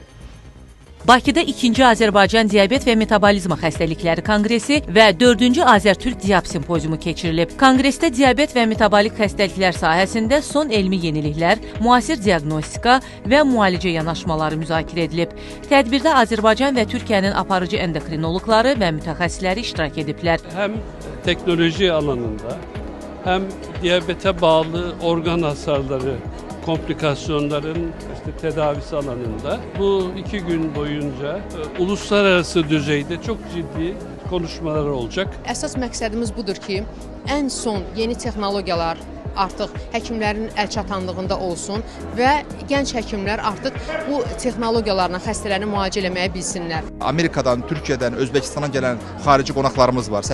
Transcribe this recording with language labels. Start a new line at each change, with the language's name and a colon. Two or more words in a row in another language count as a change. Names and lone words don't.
Azerbaijani: Bakıda 2-ci Azərbaycan Diabet və Metabolizm Xəstəlikləri Konqresi və 4-cü Azərtürk Diab Simpoziumu keçirilib. Konqresdə diabet və metabolik xəstəliklər sahəsində son elmi yeniliklər, müasir diaqnostika və müalicə yanaşmaları müzakirə edilib. Tədbirdə Azərbaycan və Türkiyənin aparıcı endokrinoloqları və mütəxəssisləri iştirak ediblər.
Turkish: Həm teknoloji alanında, həm diyabete bağlı organ hasarları, komplikasyonların tedavisi alanında bu 2 gün boyunca uluslararası düzeyde çok ciddi konuşmalar olacak.
Azerbaijani: Əsas məqsədimiz budur ki, ən son yeni texnologiyalar artıq həkimlərin əlçatanlığında olsun və gənc həkimlər artıq bu texnologiyalarla xəstələrini müalicə eləməyə bilsinlər. Amerikadan, Türkiyədən, Özbəkistana gələn xarici qonaqlarımız var.